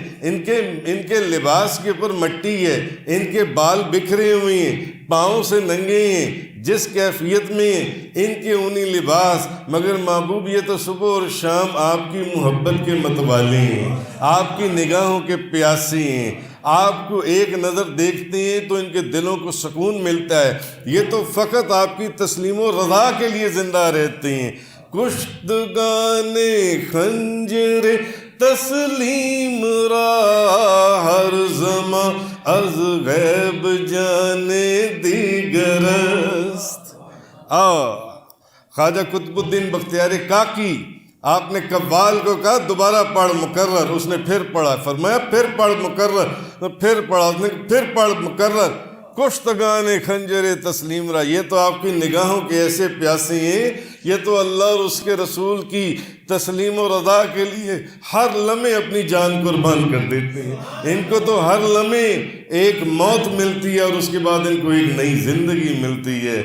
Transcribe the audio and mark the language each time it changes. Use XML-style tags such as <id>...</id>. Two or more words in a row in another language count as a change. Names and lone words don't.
<ur>ان کے لباس کے اوپر مٹی ہے، ان کے بال بکھرے ہوئے ہیں، پاؤں سے ننگے ہیں، جس کیفیت میں ان کے اونی لباس، مگر محبوب یہ تو صبح اور شام آپ کی محبت کے متوالے ہیں، آپ کی نگاہوں کے پیاسے ہیں، آپ کو ایک نظر دیکھتے ہیں تو ان کے دلوں کو سکون ملتا ہے، یہ تو فقط آپ کی تسلیم و رضا کے لیے زندہ رہتے ہیں۔</ur> <fa>کشتگان خنجر تسلیم را ہر زمان از غیب جانے دیگر است۔</fa> <ur>خواجہ قطب الدین بختیار کاکی، آپ نے قوال کو کہا دوبارہ پڑھ مکرر، اس نے پھر پڑھا، فرمایا پھر پڑھ مکرر، پھر پڑھا، اس نے پھر پڑھ مکرر۔</ur> <fa>کشتگان خنجر تسلیم را،</fa> <ur>یہ تو آپ کی نگاہوں کے ایسے پیاسے ہیں، یہ تو اللہ اور اس کے رسول کی تسلیم و رضا کے لیے ہر لمحے اپنی جان قربان کر دیتے ہیں۔ ان کو تو ہر لمحے ایک موت ملتی ہے اور اس کے بعد ان کو ایک نئی زندگی ملتی ہے۔</ur>